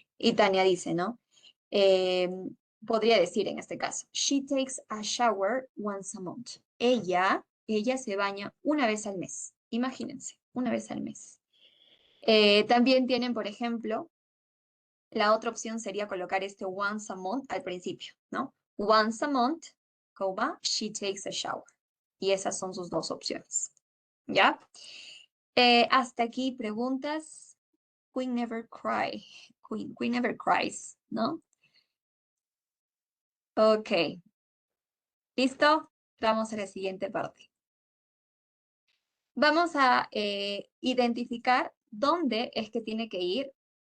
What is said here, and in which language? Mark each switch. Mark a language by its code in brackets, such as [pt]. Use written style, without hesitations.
[es] Y Tania dice, ¿no? Eh, podría decir en este caso, [en] she takes a shower once a month. [es] Ella se baña una vez al mes. Imagínense, una vez al mes. También tienen, por ejemplo, la otra opción sería colocar este once a month al principio, ¿no? [en] Once a month, she takes a shower. [es] Y esas son sus dos opciones. ¿Ya? Hasta aquí preguntas. [en] Queen never cry. Queen never cries, ¿no? [es] Ok. ¿Listo? Vamos a la siguiente parte. Vamos a identificar dónde es que tiene que ir